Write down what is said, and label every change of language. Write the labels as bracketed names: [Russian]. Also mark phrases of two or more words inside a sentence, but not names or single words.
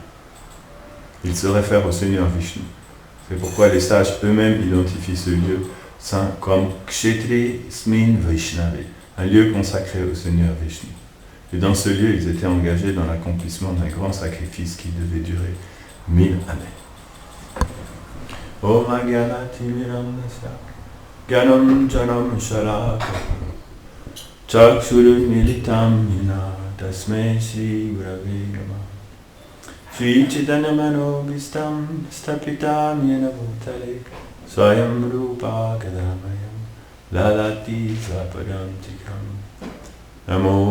[French] Il se réfère au Seigneur Vishnu. C'est pourquoi les sages eux-mêmes identifient ce lieu saint comme [Sanskrit] Kshetri Smin Vaishnave, [French] un lieu consacré au Seigneur Vishnu. Et dans ce lieu, ils étaient engagés dans l'accomplissement d'un grand sacrifice qui devait durer 1000 années. [Sanskrit] Om Agyanati Miramnasya Gyanam Janam Shalaka Chakshuru Militam Nina Tasmai Shri Gurave Namah Shri Chaitanya Manobhistam Stapitam Yena Bhutale Swayam Rupa Kadamayam Lalati Svapadantikam Namo